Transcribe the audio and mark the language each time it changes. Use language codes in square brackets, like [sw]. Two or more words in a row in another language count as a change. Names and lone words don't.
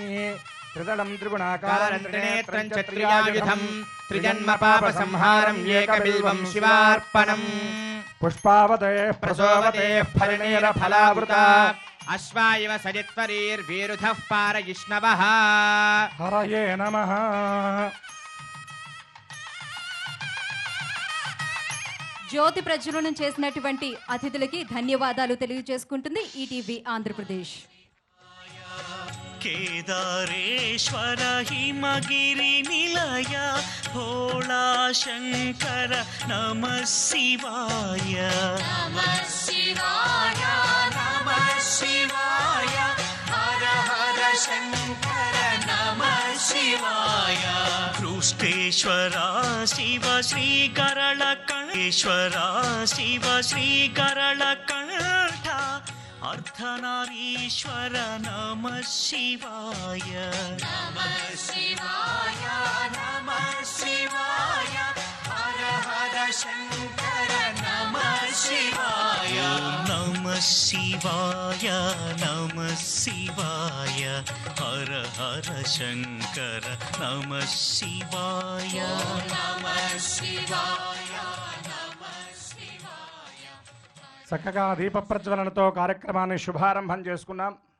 [sa] त्रिदलं त्रिगुणाकारं त्रिनेत्रं च त्रियायुधं त्रिजन्मपापसंहारं एकबिल्वं शिवार्पणम्. पुष्पावतेः प्रसोवतेः फलिनीरफलावृता. अश्वायव सजित्वरीर्वीरुधः पारयिष्णवः. हरये नमः. [te] జ్యోతి ప్రజ్వలనం చేసినటువంటి అతిథులకి ధన్యవాదాలు తెలియజేసుకుంటుంది ఈటీవీ ఆంధ్రప్రదేశ్. [sa] కేదారేశ్వర హిమగిరి నిలయ భోళా శంకర నమః శివాయ. నమః శివాయ నమః శివాయ హర హర శంకర నమః శివాయ. కృష్ణేశ్వరా శివ శ్రీకరళ కణేశ్వరా శివ శ్రీకరళ కంఠ अर्धनारीश्वर नमः शिवाय. नमः शिवाय नमः शिवाय हर हर शंकर नमः నమః శివాయ నమః శివాయ హర హర శంకర నమః శివాయ నమః శివాయ [te] చక్కగా దీప ప్రజ్వలనతో కార్యక్రమాన్ని శుభారంభం చేసుకున్నాం.